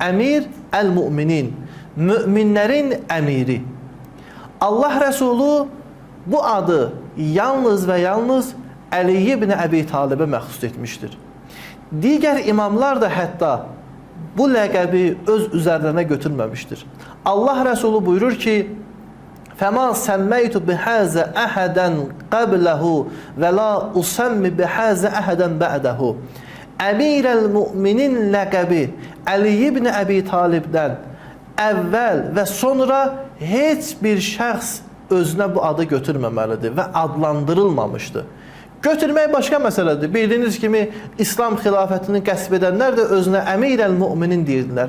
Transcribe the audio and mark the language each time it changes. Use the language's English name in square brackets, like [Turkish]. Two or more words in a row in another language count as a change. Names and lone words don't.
[Azerbaijani] Əmir, əl-müminin, müminlərin əmiri. Allah Rəsulu bu adı yalnız və yalnız Əli ibn Əbi Talibə məxsus etmişdir. Digər imamlar da hətta bu ləqəbi öz üzərlərinə götürməmişdir. Allah Rəsulu buyurur ki, [Arabic] فَمَا سَمَّيْتُ بِحَازَ أَحَدًا قَبْلَهُ وَلَا أُسَمِّ بِحَازَ أَحَدًا بَعْدَهُ. [Azerbaijani] Əmirəl müminin ləqəbi Əli ibn Əbi Talibdən əvvəl və sonra heç bir şəxs özünə bu adı götürməməlidir və adlandırılmamışdır. Götürmək başqa məsələdir. Bildiyiniz kimi, İslam xilafətini qəsb edənlər də özünə əmirəl müminin deyirdilər.